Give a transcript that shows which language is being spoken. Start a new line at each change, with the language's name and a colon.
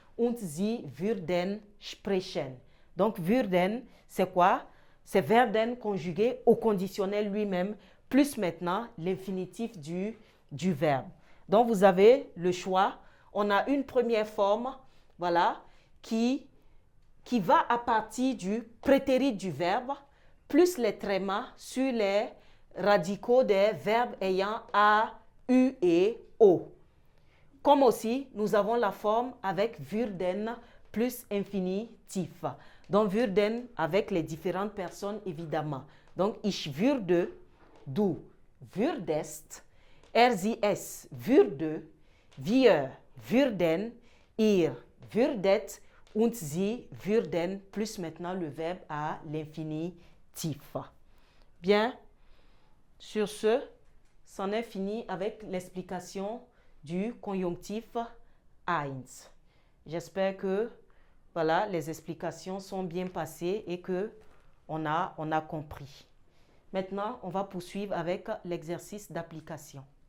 German: Und sie würden sprechen.
French: Donc, würden, c'est quoi? C'est werden conjugué au conditionnel lui-même, plus maintenant l'infinitif du verbe. Donc, vous avez le choix. On a une première forme, voilà, qui va à partir du prétérit du verbe, plus les trémas sur les radicaux des verbes ayant A, U et O. Comme aussi, nous avons la forme avec würden plus infinitif. Donc, würden avec les différentes personnes, évidemment.
German: Donc, ich würde, du würdest, sie, es würde, wir würden, ihr würdet und sie würden,
French: plus maintenant le verbe à l'infinitif. Bien, sur ce, c'en est fini avec l'explication du conjonctif 1. J'espère que voilà, les explications sont bien passées et que on a compris. Maintenant, on va poursuivre avec l'exercice d'application.